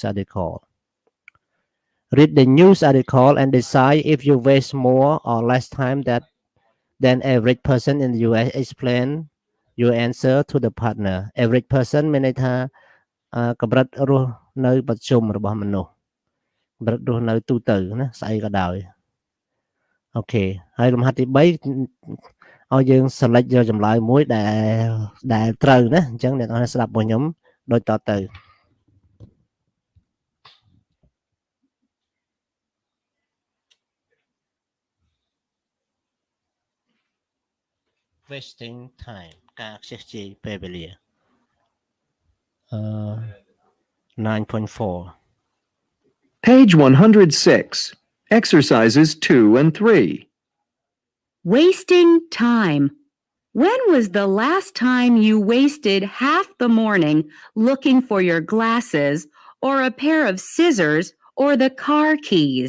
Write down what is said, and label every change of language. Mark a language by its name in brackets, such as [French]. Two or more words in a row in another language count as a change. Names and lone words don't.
[English] article read the news article and decide if you waste more or less time than average person in the US explain your answer to the partner average person [Khmer] មានន័យថាកម្រិតរស់ នៅបច្ចុប្បន្នរបស់មនុស្សកម្រិតរស់នៅទូ ទៅណាស្អីក៏ដោយអូខេហើយលំហាត់ទី3ឲ្យយើង select យកចម្លើយមួយដែលត្រូវណាអញ្ចឹងអ្នកនរស្ដាប់របស់ខ្ញុំដូចតទៅ [English] wasting time [Khmer] ការខ្ជិះខ្ជាយពេលវេលា9.4 [English] Page 106. Exercises 2 and 3. Wasting time. When was the last time you wasted half the morning looking for your glasses or a pair of scissors or the car keys?